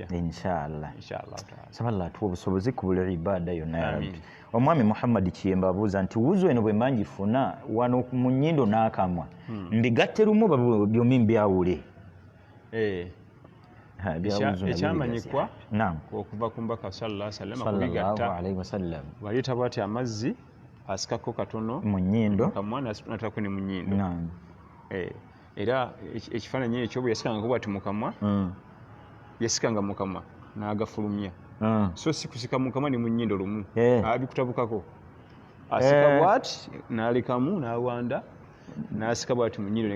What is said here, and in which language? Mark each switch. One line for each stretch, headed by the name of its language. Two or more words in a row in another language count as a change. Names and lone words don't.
Arabic: إن شاء الله
Ganda: saballa atuwa obusobozi ku buli ibaada yonna ya rabbi omwami Muhammad Kiyemba abuuza nti wuzo eno bwe mba ngifuna wano mu nnyindo n'akamwa mbigatte lumu oba byombi mbyawule ekyamanyikwa okuva ku mbaka
Arabic: صلى الله عليه وسلم
Ganda: baleeta bwati amazzi asikako katono mu nnyindo kamwa natako ne mu nnyindo era ekifaananyi ekyo bwe yasikanga bwati mu kamwa yasikanga mu kamwa n'agafulumya so si kusika mu kamwa ne mu nnyindo lumu abikutabukako asika bwati n'alekamu n'awanda n'asika bwati mu nnyindo